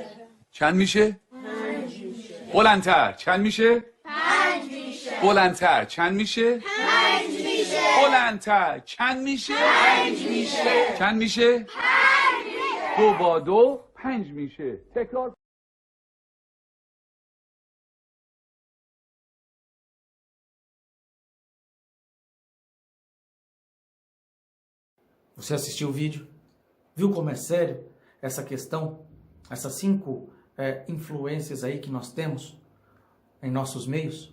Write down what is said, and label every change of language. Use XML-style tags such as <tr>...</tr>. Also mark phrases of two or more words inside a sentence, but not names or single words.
<fa>چند میشه؟ 5 میشه. بلندتر چند میشه؟ 5 میشه. بلندتر چند میشه؟ 5 میشه. بلندتر چند میشه؟ 5 میشه. چند میشه؟ 5 میشه. 2 با 2 5 میشه. تکرار.</fa> <pt>Você assistiu o vídeo? Viu como é sério essa questão? Essas 5 influências aí que nós temos em nossos meios?</pt>